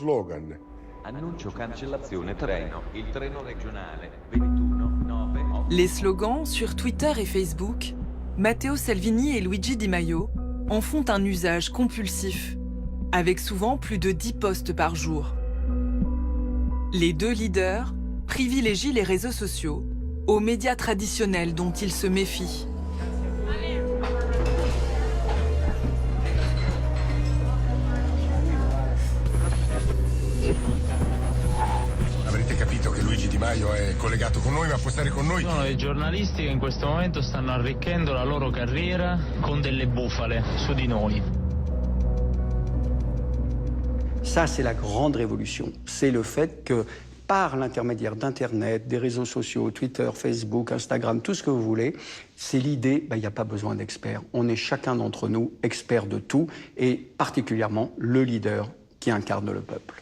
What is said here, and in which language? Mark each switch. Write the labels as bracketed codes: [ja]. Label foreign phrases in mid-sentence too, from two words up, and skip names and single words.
[fr] Les slogans sur Twitter et Facebook, Matteo Salvini et Luigi Di Maio en font un usage compulsif, avec souvent plus de 10 posts par jour. Les deux leaders privilégient les réseaux sociaux aux médias traditionnels dont ils se méfient. [it] Avrete capito che Luigi Di Maio è collegato con noi, ma può stare con noi. Sono dei giornalisti che in questo momento stanno arricchendo la loro carriera con delle bufale su di noi. [fr] Ça, c'est la grande révolution. C'est le fait que par l'intermédiaire d'Internet, des réseaux sociaux, Twitter, Facebook, Instagram, tout ce que vous voulez, c'est l'idée, il n'y a pas besoin d'experts. On est chacun d'entre nous expert de tout, et particulièrement le leader qui incarne le peuple.